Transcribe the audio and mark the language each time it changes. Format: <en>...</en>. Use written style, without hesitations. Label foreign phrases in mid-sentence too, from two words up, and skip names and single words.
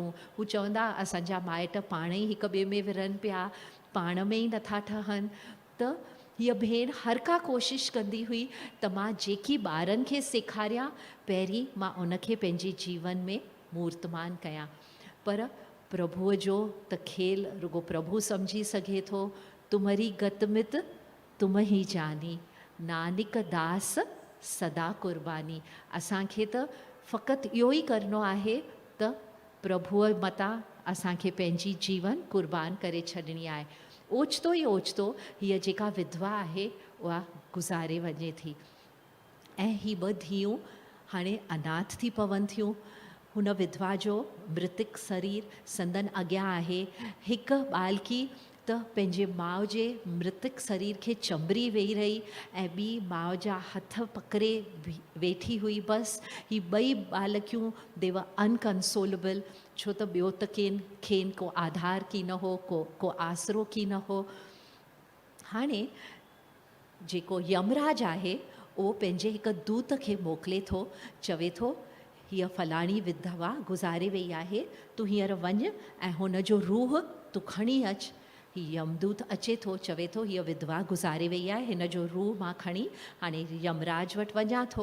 <sd>हू चवंदा असांजा माइट पाण ई हिक ॿिए में विढ़नि पिया, पाण में ई नथा ठहनि। त हीअ भेण हर का कोशिशि कंदी हुई त मां जेकी ॿारनि खे सेखारियां, पहिरीं मां उनखे पंहिंजे जीवन में मूर्तमान कयां। पर प्रभुअ जो त खेल रुगो प्रभु सम्झी सघे थो।</sd> <pa>ਤੁਮਰੀ ਗਤਮਿਤ ਤੁਮ ਹੀ ਜਾਨੀ, ਨਾਨਕ ਦਾਸ ਸਦਾ ਕੁਰਬਾਨੀ।</pa> <sd>असांखे त फ़क़ति इहो ई करिणो आहे त प्रभुअ मतां असांखे पंहिंजी जीवन कुर्बान करे छॾिणी आहे। ओचितो ई ओचितो हीअ जेका विधवा आहे उहा गुज़ारे वञे थी ऐं ही 2 धीअरूं हाणे अनाथ थी पवनि थियूं। हुन विधवा जो मृतिक शरीर संदन अॻियां आहे। हिकु बालकी त पंहिंजे माउ जे मृतक शरीर खे चंबरी वेही रही ऐं ॿी माउ जा हथ पकड़े वेठी हुई। बसि ही ॿई बालकियूं</sd> <en>they were unconsolable,</en> <sd>छो त ॿियो त खेनि को आधार की न हो, को आसरो की न हो। हाणे जेको यमराज आहे उहो पंहिंजे हिकु दूत खे मोकिले थो, चवे थो हीअ फलाणी विधवा गुज़ारे वई आहे, तूं हींअर वञ ऐं हुन जो रूह तूं खणी अचु। हीअ यमदूत अचे थो, चवे थो हीअ विधवा गुज़ारे वई आहे, हिन जो रूह मां खणी हाणे यमराज वटि वञा थो।</sd>